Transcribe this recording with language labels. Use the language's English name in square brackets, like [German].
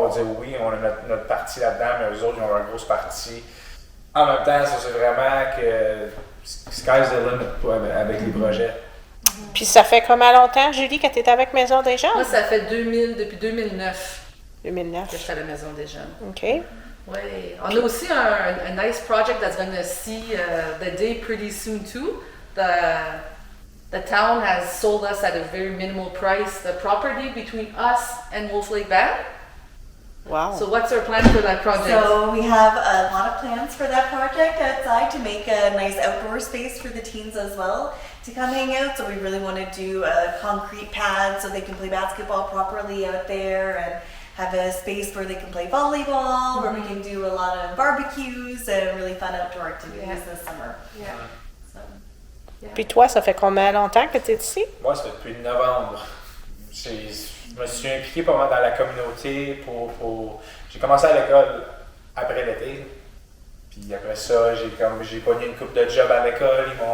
[French] On va dire oui, on a notre partie là-dedans, mais eux autres, ils ont leur grosse partie. En même temps, ça, c'est vraiment que [English] sky's the limit [French] avec les projets. Puis ça fait combien longtemps, Julie, que tu es avec Maison des Jeunes? Moi, ça fait depuis 2009 que 2009. je suis à la Maison des Jeunes. OK. Oui. On a aussi un [English] nice project that's going to see the day pretty soon too. The town has sold us at a very minimal price the property between us and Wolf Lake Band. Wow. So what's our plan for that project? So we have a lot of plans for that project outside to make a nice outdoor space for the teens as well to come hang out. So we really want to do a concrete pad so they can play basketball properly out there and have a space where they can play volleyball, where we can do a lot of barbecues and really fun outdoor activities this summer. Yeah. So. [French] Puis toi, ça fait combien longtemps que tu es ici? Moi, ça fait depuis novembre. Je me suis impliqué pas mal dans la communauté J'ai commencé à l'école après l'été. Puis après ça, j'ai pogné une couple de jobs à l'école.